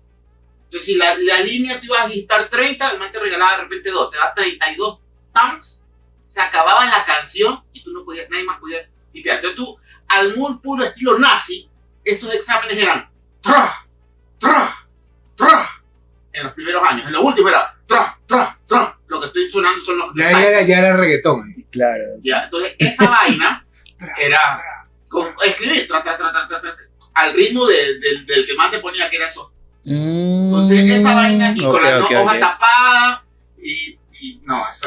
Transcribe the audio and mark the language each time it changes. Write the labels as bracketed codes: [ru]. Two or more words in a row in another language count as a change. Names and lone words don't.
[es] Entonces si la línea te ibas a digitar 30, el man te regalaba de repente 2, te da 32 tanks, se acababa la canción y tú no podías, nadie más podía limpiar. Entonces tú, al muy puro estilo nazi, esos exámenes eran tra, tra, tra, en los primeros años. En los últimos era tra, tra, tra. Lo que estoy sonando son los... Ya era reggaetón. Claro. Ya, entonces esa vaina era con escribir tra, tra, tra, tra, tra, tra, al ritmo del que más te ponía, que era eso. Entonces esa vaina y con la hoja tapada y no, eso...